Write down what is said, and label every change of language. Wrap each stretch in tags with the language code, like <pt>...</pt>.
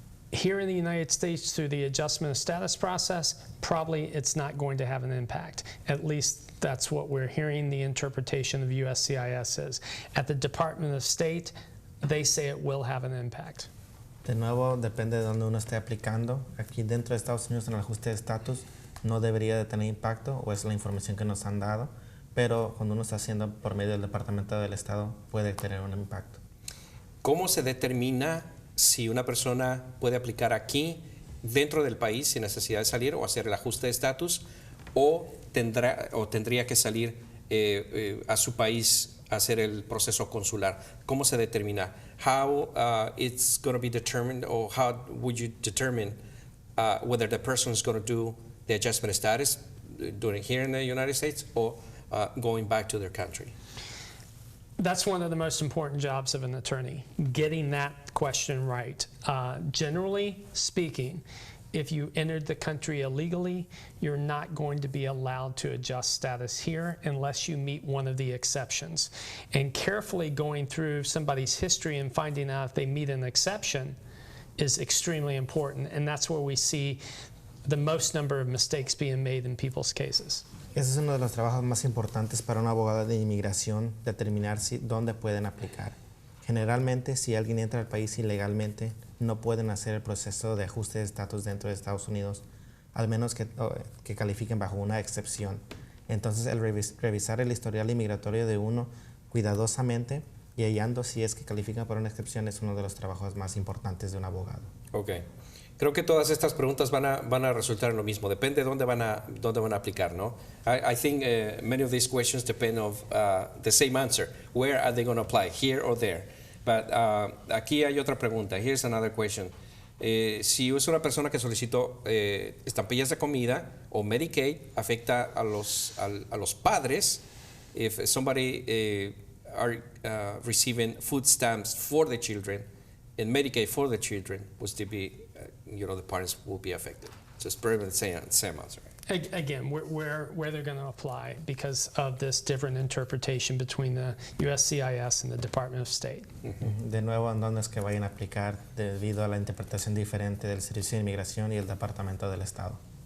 <en>Here in the United States, through the adjustment of status process, probably it's not going to have an impact. At least that's what we're hearing the interpretation of USCIS is. At the Department of State, they say it will have an impact.</en> <es>De nuevo, depende de donde uno esté aplicando. Aquí dentro de Estados Unidos, en el ajuste de estatus, no debería de tener impacto, o es la información que nos han dado, pero cuando uno está haciendo por medio del Departamento del Estado, puede tener un impacto. ¿Cómo se determina si una persona puede aplicar aquí dentro del país sin necesidad de salir o hacer el ajuste de estatus o tendría que salir a su país a hacer el proceso consular? ¿Cómo se determina?</es> <en>How it's going to be determined, or how would you determine whether the person is going to do the adjustment of status doing here in the United States or going back to their country? That's one of the most important jobs of an attorney, getting that question right. Generally speaking, if you entered the country illegally, you're not going to be allowed to adjust status here unless you meet one of the exceptions. And carefully going through somebody's history and finding out if they meet an exception is extremely important, and that's where we see the most number of mistakes being made in people's cases.</en> <es>Ese es uno de los trabajos más importantes para un abogado de inmigración, determinar dónde pueden aplicar. Generalmente, si alguien entra al país ilegalmente, no pueden hacer el proceso de ajuste de estatus dentro de Estados Unidos, al menos que califiquen bajo una excepción. Entonces, el revisar el historial inmigratorio de uno cuidadosamente y hallando si es que califican por una excepción es uno de los trabajos más importantes de un abogado. Okay. Creo que todas estas preguntas van a resultar en lo mismo. Depende de dónde van a aplicar, ¿no?</es> <en>I think many of these questions depend of the same answer. Where are they going to apply, here or there? But</en> <es>aquí hay otra pregunta.</es> <en>Here's another question.</en> <es>Si es una persona que solicitó estampillas de comida o Medicaid, afecta a los padres.</es> <en>If somebody are receiving food stamps for the children and Medicaid for the children, would still be, the parents will be affected. So it's pretty much the same answer. Again, where they're going to apply because of this different interpretation between the USCIS and the Department of State.</en> <es>De nuevo, en dónde es que vayan a aplicar debido a la interpretación diferente del Servicio de Inmigración y el Departamento del Estado.</es>